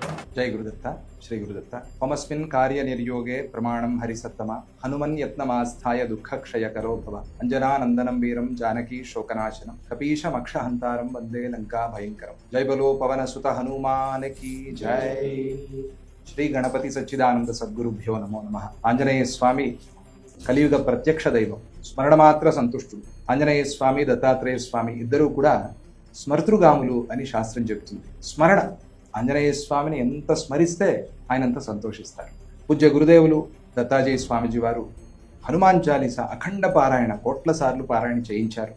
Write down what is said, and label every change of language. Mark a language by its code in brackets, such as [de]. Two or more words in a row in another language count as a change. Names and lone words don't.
[sa] जय गुरुदत्त श्री गुरुदत्त ममस्मिन् कार्य निर्योगे प्रमाणं हरिसत्तम हनुमन् यत्नमास्थाय दुःखक्षयकरो भव अंजनानंदनं वीरं जानकी शोकनाशनं कपीशमक्षहन्तारं वंदे लंका भयंकरं [hi] जय बलो पवन सुत हनुमान की जय। [sa] श्री गणपति सच्चिदानंद सद्गुरुभ्यो नमो नमः। [te] आंजनेय स्वामी కలియుగ ప్రత్యక్ష దైవం, స్మరణమాత్ర సంతుష్టుడు. ఆంజనేయ స్వామి, దత్తాత్రేయ స్వామి ఇద్దరూ కూడా స్మర్తృగాములు అని శాస్త్రం చెబుతుంది. స్మరణ, ఆంజనేయ స్వామిని ఎంత స్మరిస్తే ఆయన అంత సంతోషిస్తారు. పూజ్య గురుదేవులు దత్తాజీ స్వామిజీ వారు హనుమాన్ చాలీసా అఖండ పారాయణ కోట్ల సార్లు పారాయణ చేయించారు.